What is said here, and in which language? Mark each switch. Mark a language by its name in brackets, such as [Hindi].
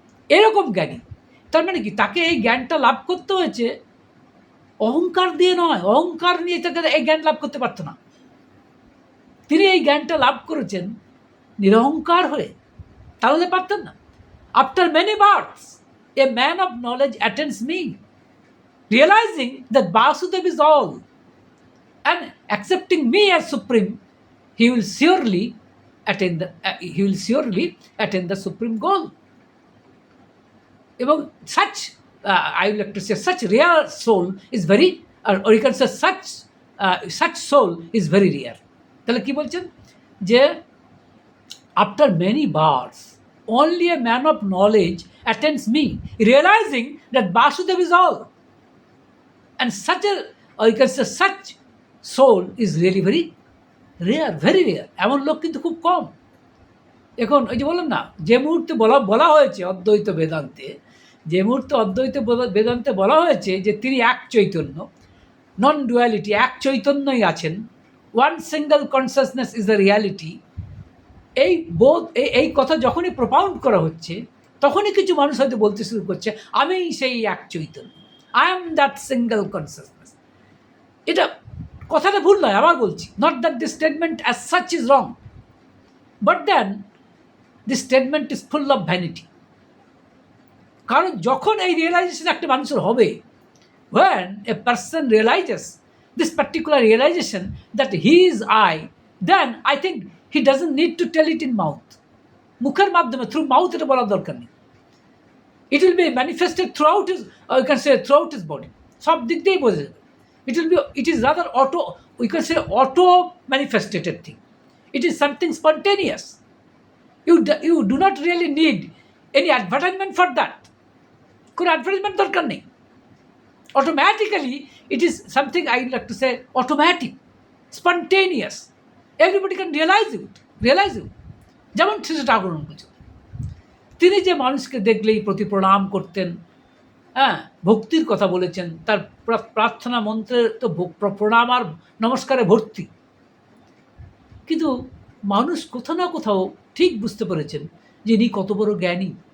[Bangla] এরকম জ্ঞানী, তার মানে কি? তাকে এই জ্ঞানটা লাভ করতে হয়েছে অহংকার দিয়ে নয়। অহংকার নিয়ে তাকে এই জ্ঞান লাভ করতে পারত না। তিনি এই জ্ঞানটা লাভ করেছেন নিরহংকার হয়ে, তাহলে পারতেন না। [English] After many births A man of knowledge attends me, realizing that Vasudev is all, and accepting me as supreme, he will surely attain the supreme goal. এবং such I would like to say such rare soul is very, or you can say such soul is very rare. [Bangla] তাহলে কি বলছেন যে [English] after many births only a man of knowledge attends me, realizing that Vasudev is all, and such a, or you can say such soul is really very rare, very rare. [Bangla] এমন লোক কিন্তু খুব কম। এখন ওই যে বললাম না, যে মুহূর্তে বলা হয়েছে অদ্বৈত বেদান্তে, যে মুহূর্তে অদ্বৈত বেদান্তে বলা হয়েছে যে তিনি এক চৈতন্য, [English] non duality, [Bangla] এক চৈতন্যই আছেন, [English] one single consciousness is the reality, [Bangla] এই এই কথা যখনই প্রপাউন্ড করা হচ্ছে তখনই কিছু মানুষ হয়তো বলতে শুরু করছে আমি সেই এক Chaitanya, [English] I am that single consciousness. [Bangla] এটা কথাটা ভুল নয়, আবার বলছি, [English] Not that this statement as such is wrong, but then this statement is full of vanity. [Bangla] কারণ যখন এই রিয়েলাইজেশন একটা মানুষের হবে, [English] when a person realizes this particular realization that he is I, then I think he doesn't need to tell it in mouth, [Bangla] মুখের মাধ্যমে, [English] through mouth [Bangla] এটা বলার দরকার নেই। [English] It will be manifested throughout his, or you can say throughout his body, [Bangla] সব দিক দিয়েই বোঝা যাবে। [English] It is rather we can say auto manifested thing. It is something spontaneous. You do not really need any advertisement for that. [Bangla] কোনো advertisement দরকার নেই। [English] Automatically it is something I like to say automatic, spontaneous. Everybody can realize it. [Bangla] যেমন শ্রী ঠাকুর বলছেন, তিনি যে মানুষকে দেখলেই প্রতি প্রণাম করতেন, হ্যাঁ, ভক্তির কথা বলেছেন, তার প্রার্থনা মন্ত্রে তো প্রণাম আর নমস্কারে ভর্তি। কিন্তু মানুষ কোথাও না কোথাও ঠিক বুঝতে পেরেছেন যে ইনি কত বড় জ্ঞানী।